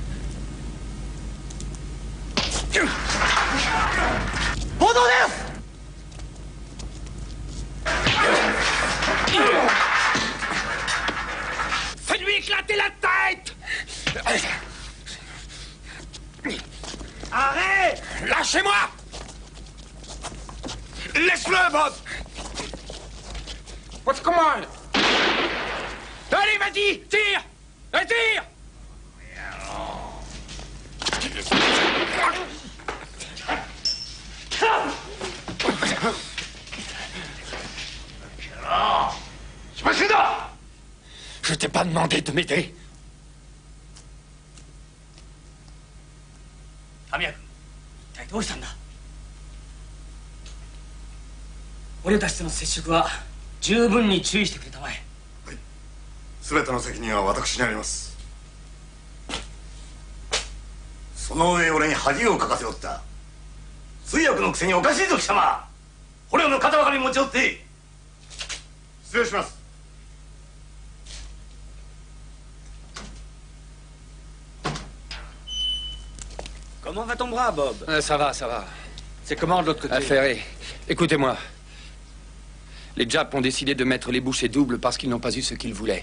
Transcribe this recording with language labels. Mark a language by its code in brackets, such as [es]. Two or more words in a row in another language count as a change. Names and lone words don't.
[fr] Fais-lui éclater la tête! Arrête! Lâchez-moi! Laisse-le, Bob! [en] What's going on? [fr] Allez, vas-y, tire! Et tire! Je t'ai pas demandé de m'aider. [ja] タミヤ君、一体どうしたんだ？俺たちとの接触は十分に注意してくれたまえ。全ての責任は私にあります。その上俺に恥をかかせおった。通訳のくせにおかしいぞ貴様。捕虜の肩ばかり持ち寄って。失礼します。 [fr] Comment va ton bras, Bob? Ça va, ça va. C'est comment de l'autre côté? Affairé. Écoutez-moi. Les Japs ont décidé de mettre les bouchées doubles parce qu'ils n'ont pas eu ce qu'ils voulaient.